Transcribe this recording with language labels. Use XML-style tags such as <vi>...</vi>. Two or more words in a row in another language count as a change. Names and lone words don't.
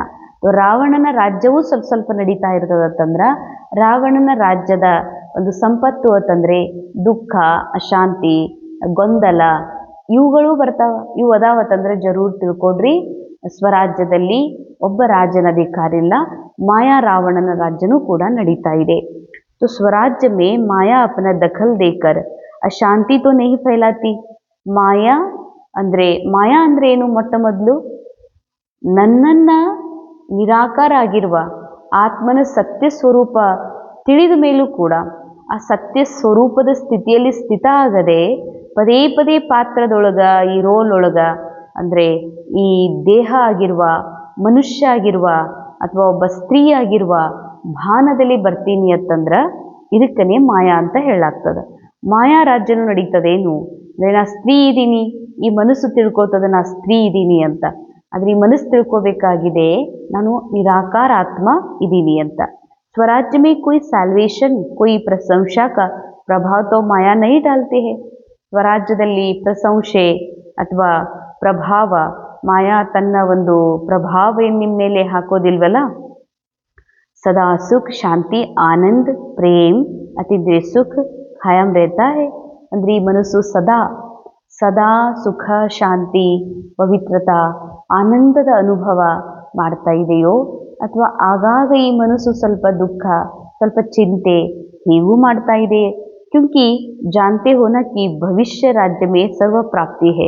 <kn>ರಾವಣನ ರಾಜ್ಯವೂ ಸ್ವಲ್ಪ ನಡೀತಾ ಇರ್ತದಂದ್ರೆ ರಾವಣನ ರಾಜ್ಯದ ಒಂದು ಸಂಪತ್ತು ಅಂತಂದ್ರೆ ದುಃಖ, ಅಶಾಂತಿ, ಗೊಂದಲ ಇವುಗಳು ಬರ್ತಾವ. ಇವು ಅದಾವತ್ತಂದ್ರೆ ಜರೂರ್ ತಿಳ್ಕೊಡ್ರಿ ಸ್ವರಾಜ್ಯದಲ್ಲಿ ಒಬ್ಬ ರಾಜನ ಅಧಿಕಾರ ಇಲ್ಲ, ಮಾಯಾ ರಾವಣನ ರಾಜ್ಯನೂ ಕೂಡ ನಡೀತಾ ಇದೆ.</kn> <hi>तो स्वराज्य में माया अपना दखल देकर अशांति तो नहीं फैलाती.</hi> <kn>ಮಾಯಾ ಅಂದ್ರೆ ಏನು? ಮೊಟ್ಟ ಮೊದಲು ನನ್ನನ್ನ ನಿರಾಕಾರ ಆಗಿರುವ ಆತ್ಮನ ಸತ್ಯ ಸ್ವರೂಪ ತಿಳಿದ ಮೇಲೂ ಕೂಡ ಆ ಸತ್ಯ ಸ್ವರೂಪದ ಸ್ಥಿತಿಯಲ್ಲಿ ಸ್ಥಿತ ಆಗದೆ ಪದೇ ಪದೇ ಪಾತ್ರದೊಳಗ, ಈ ರೋಲ್ ಒಳಗ ಅಂದ್ರೆ ಈ ದೇಹ ಆಗಿರುವ, ಮನುಷ್ಯ ಆಗಿರುವ ಅಥವಾ ಒಬ್ಬ ಸ್ತ್ರೀ ಆಗಿರುವ ಭಾನದಲ್ಲಿ ಬರ್ತೀನಿ ಅಂತಂದ್ರೆ ಇದಕ್ಕನೇ ಮಾಯಾ ಅಂತ ಹೇಳಲಾಗ್ತದೆ. ಮಾಯಾ ರಾಜ್ಯನೂ ನಡೀತದೇನು ಅಂದ್ರೆ ನಾ ಸ್ತ್ರೀ ಇದ್ದೀನಿ, ಈ ಮನಸ್ಸು ತಿಳ್ಕೊತದ ನಾ ಸ್ತ್ರೀ ಇದ್ದೀನಿ ಅಂತ. ಆದರೆ ಈ ಮನಸ್ಸು ತಿಳ್ಕೋಬೇಕಾಗಿದೆ ನಾನು ನಿರಾಕಾರ ಆತ್ಮ ಇದ್ದೀನಿ ಅಂತ.</kn> <hi>स्वराज्य में कोई सैल्वेशन कोई प्रशंसा का प्रभाव तो माया नहीं डालते हैं.</hi> <kn>ಸ್ವರಾಜ್ಯದಲ್ಲಿ ಪ್ರಶಂಸೆ ಅಥವಾ ಪ್ರಭಾವ ಮಾಯಾ ತನ್ನ ಒಂದು ಪ್ರಭಾವ ನಿಮ್ಮ ಮೇಲೆ ಹಾಕೋದಿಲ್ವಲ್ಲ.</kn> <hi>सदा सुख शांति आनंद प्रेम अतिद्रिय सुख कायम रहता है.</hi> <kn>ಅಂದರೆ ಈ ಮನಸ್ಸು ಸದಾ ಸುಖ ಶಾಂತಿ ಪವಿತ್ರತಾ ಆನಂದದ ಅನುಭವ ಮಾಡ್ತಾ ಇದೆಯೋ, ಅಥವಾ ಆಗಾಗ ಈ ಮನಸ್ಸು ಸ್ವಲ್ಪ ದುಃಖ ಸ್ವಲ್ಪ ಚಿಂತೆ ಹೀಗೂ ಮಾಡ್ತಾ ಇದೆ.</kn> <hi>क्योंकि जानते हो ना कि भविष्य राज्य में सर्व प्राप्ति है.</hi>